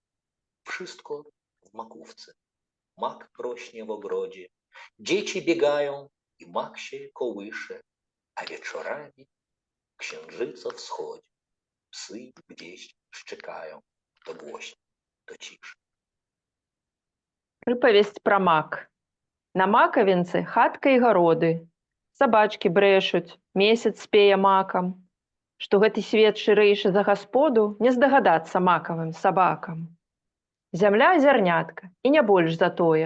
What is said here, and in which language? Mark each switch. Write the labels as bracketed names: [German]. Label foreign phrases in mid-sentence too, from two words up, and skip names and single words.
[Polish] Wszystko w makówce. Mak rośnie w ogrodzie, dzieci biegają i mak się kołysze, a wieczorami księżyca wschodzi. Psy gdzieś szczekają, to głośno, to ciszy. [Belarusian] Прыпавесць пра мак. На макавінцы хатка і гароды. Сабачкі брэшуць, месяц спее макам. Што гэты свет шырэйшы за гасподу, не здагадацца макавым сабакам. Зямля зярнятка, і не больш за тое.